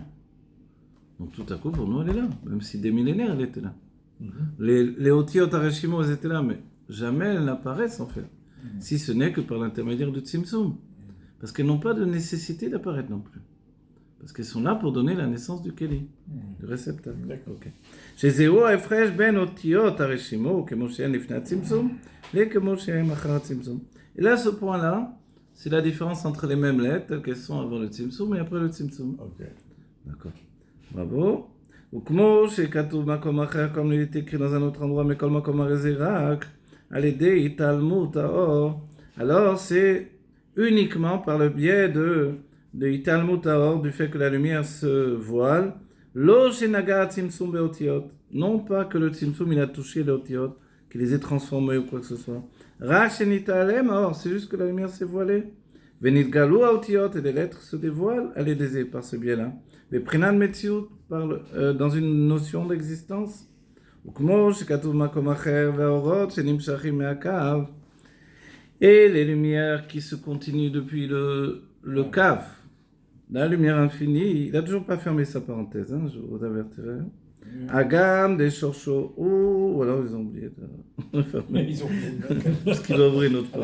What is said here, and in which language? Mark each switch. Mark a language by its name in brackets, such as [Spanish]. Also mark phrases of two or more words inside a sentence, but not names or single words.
[French] Donc tout à coup, pour nous, elle est là. Même si des millénaires, elle était là. Les [Hebrew] אותיות הרשימו, [French] elles étaient là, mais jamais elles n'apparaissent en fait. Si ce n'est que par l'intermédiaire du Tzimtzum. Parce qu'elles n'ont pas de nécessité d'apparaître non plus. Parce qu'elles sont là pour donner la naissance du Keli, du réceptacle. D'accord. Ok. [Hebrew] שזהו ההפרש בין אותיות הרשימו, כמו שהן לפני הצמצום, לכמו שהן אחר הצמצום. [French] Et là, ce point-là, c'est la différence entre les mêmes lettres, telles qu'elles sont avant le Tzimtzum et après le Tzimtzum. Ok. D'accord. Bravo. [Hebrew] וכמו שכתוב מקום אחר, [French] comme il est écrit dans un autre endroit, [Hebrew] מכל מקום הרי זה רק על ידי התעלמות האור. [French] Alors, c'est uniquement par le biais de [Hebrew] התעלמות האור, [French] du fait que la lumière se voile, [Hebrew] לא שנגע הצמצום באותיות. [French] Non pas que le tzimtzum il a touché les otiyot, qu'il les ait transformés ou quoi que ce soit. [Hebrew] רק שנתעלם האור, [French] c'est juste que la lumière s'est voilée. [Hebrew] ונתגלו האותיות, [French] et les lettres se dévoilent [Hebrew] על ידי זה, [French] par ce biais-là. [Hebrew] בבחינת מציאות, [French] dans une notion d'existence. [Hebrew] וכמו שכתוב במקום אחר, והאורות שנמשכים מהקו, [French] et les lumières qui se continuent depuis le cave, la lumière infinie, il n'a toujours pas fermé sa parenthèse, hein, je vous avertirai. Agam des Shorcho, ou alors ils ont oublié de fermer, Ils ont parce qu'il va ouvrir notre